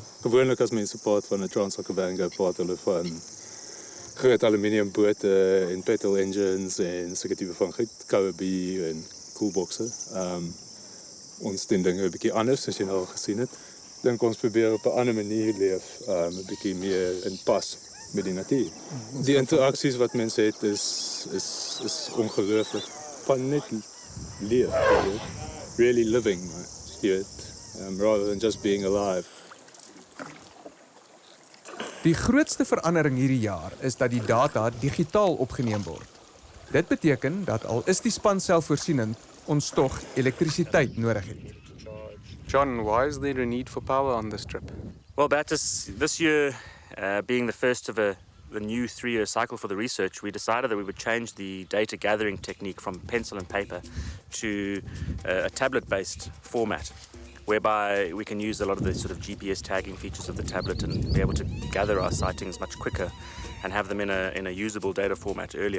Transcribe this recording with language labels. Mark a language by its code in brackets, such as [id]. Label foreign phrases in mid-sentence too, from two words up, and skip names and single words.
[af] Gewoonlik as mense praat van 'n Trans-Okavango, praat hulle van groot aluminiumbote en [en] petrol engines [af] en sulke tipe van Kobe en coolboxe. Ons doen dinge 'n bietjie anders, as jy nou al gesien het. Dink ons probeer op 'n ander manier leef, 'n bietjie meer in pas met die natuur. Die interaksies wat mense het is ongelooflik. Van net leef, [en] really living, [af] jy weet, [en] rather than just being alive. [af] Die grootste verandering hierdie jaar is dat die data digitaal opgeneem word. Dit beteken dat al is die span selfvoorsienend, ons tog elektrisiteit nodig het. [en] John, why is there a need for power on this trip? Well, Baptist, this year, being the first of the new 3-year cycle for the research, we decided that we would change the data gathering technique from pencil and paper to a tablet-based format, whereby we can use a lot of the sort of GPS tagging features of the tablet and be able to gather our sightings much quicker and have them in a usable data format earlier.